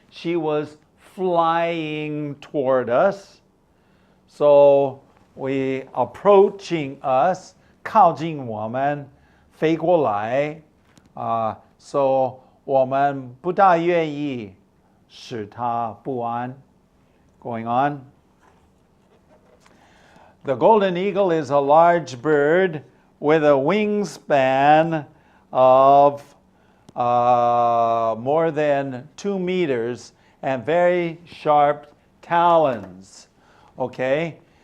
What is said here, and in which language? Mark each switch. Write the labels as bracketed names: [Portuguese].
[English] She was flying toward us. So, we approaching us, [Chinese] 靠近我们，飞过来。 So, 我们不大愿意使她不安。 [English] Going on. The golden eagle is a large bird with a wingspan of more than 2 meters and very sharp talons. Okay?